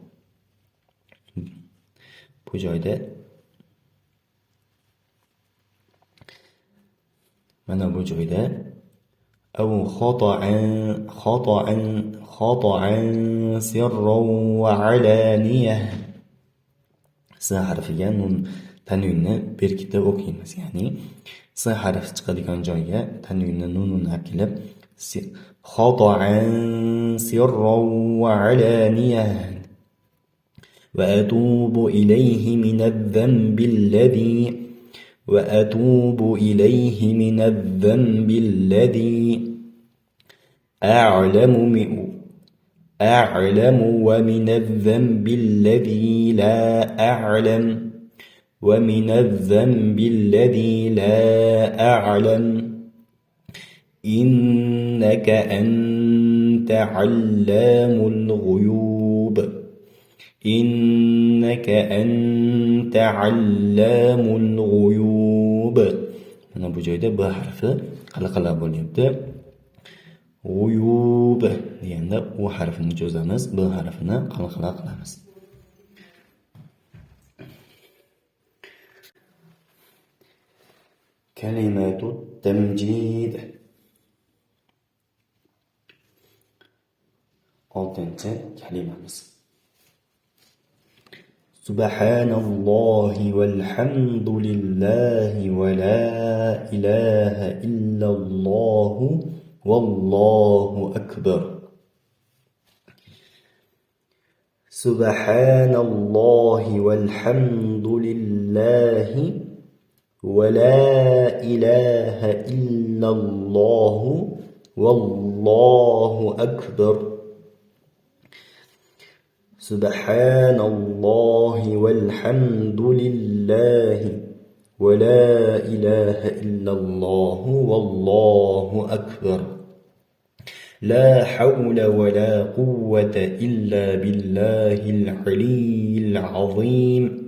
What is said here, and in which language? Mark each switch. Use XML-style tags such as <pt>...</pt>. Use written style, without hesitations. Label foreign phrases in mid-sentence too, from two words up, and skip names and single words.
<uz>Bu joyda mana bu joyda</uz> <ar>أو خطأ سرا وعلانية.</ar> <uz>S harfiga nun tanvinni berkitib o'qiymiz. Ya'ni s harfi chiqadigan joyga tanvinni nunni olib kelib</uz> <ar>خطأ سرا وعلانية. وأتوب إليه من الذنب الذي أعلم ومن الذنب الذي لا أعلم ومن الذنب الذي لا أعلم إنك أنت علام الغيوب. إنك أنت علام الغيوب.</ar> <uz>Mana bu joyda b harfi qalqala bo'lyapti. G'uyub deganda u harfini cho'zamiz, b harfini qalqala qilamiz.</uz> <ar>كلمة التمجيد.</ar> <uz>6-chi kalimamiz.</uz> <ar>سبحان الله والحمد لله ولا إله إلا الله والله أكبر. سبحان الله والحمد لله ولا إله إلا الله والله أكبر. سبحان الله والحمد لله ولا إله إلا الله والله أكبر لا حول ولا قوة إلا بالله العلي العظيم</ar>